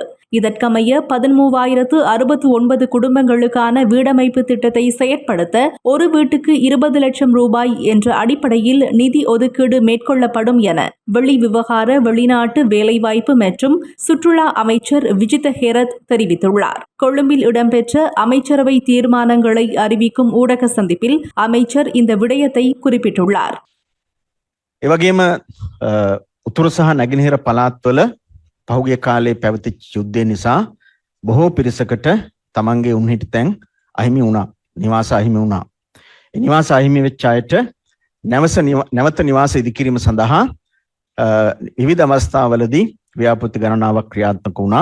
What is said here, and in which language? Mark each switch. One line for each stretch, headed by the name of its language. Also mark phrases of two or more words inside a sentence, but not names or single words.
Tamil: இதற்கமைய 13,069 குடும்பங்களுக்கான வீடமைப்பு திட்டத்தை செயற்படுத்த ஒரு வீட்டுக்கு 20 லட்சம் ரூபாய் என்ற அடிப்படையில் நிதி ஒதுக்கீடு மேற்கொள்ளப்படும் என வெளி விவகார வெளிநாட்டு வேலைவாய்ப்பு மற்றும் சுற்றுலா அமைச்சர் விஜித ஹேரத் தெரிவித்துள்ளார். கொழும்பில் இடம்பெற்ற அமைச்சரவை தீர்மானங்களை அறிவிக்கும் ஊடக சந்திப்பில் அமைச்சர் இந்த விடயத்தை குறிப்பிட்டுள்ளார்.
Sinhala: එවගේම උතුරු සහ නැගෙනහිර පළාත්වල පහුගිය කාලේ පැවතිච්ච යුද්ධය නිසා බොහෝ පිරිසකට තමන්ගේ උන්හිටි තැන් අහිමි වුණා. නිවාස අහිමි වුණා. ඒ නිවාස අහිමි වෙච්ච අයට නැවත නිවාස ඉදිකිරීම සඳහා විවිධ අවස්ථාවලදී ව්‍යාපෘති ගණනාවක් ක්‍රියාත්මක වුණා.